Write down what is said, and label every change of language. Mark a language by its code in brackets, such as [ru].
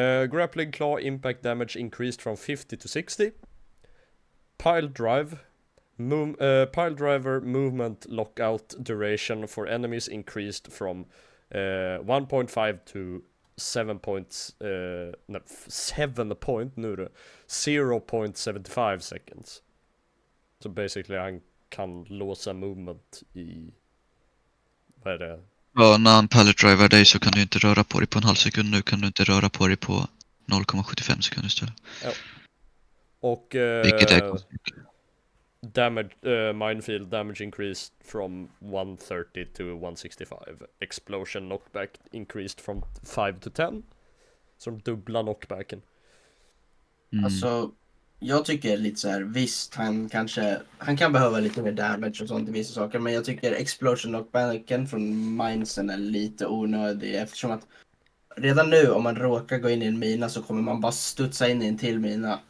[en] Grappling claw impact damage increased from 50 to 60. Pile drive. Pile driver movement lockout duration for enemies increased from 1.5 to 0.75 seconds. [sv] Så basically han kan låsa movement i, vad är det? Ja, när han pallet driver dig så kan du inte röra på dig på en halv sekund. Nu kan du inte röra på dig på 0,75 sekunder istället. Ja. Och Vilket är konstigt. [en] damage, minefield damage increased from 130 to 165. Explosion knockback increased from 5 to 10. [sv] Så de dubbla knockbacken. Alltså, jag tycker lite så här, visst han kan behöva lite mer damage och sånt i vissa saker, men jag tycker explosion knockbacken från Minesen är lite onödig eftersom att redan nu om man råkar gå in i en mina så kommer man bara studsa in i en till mina.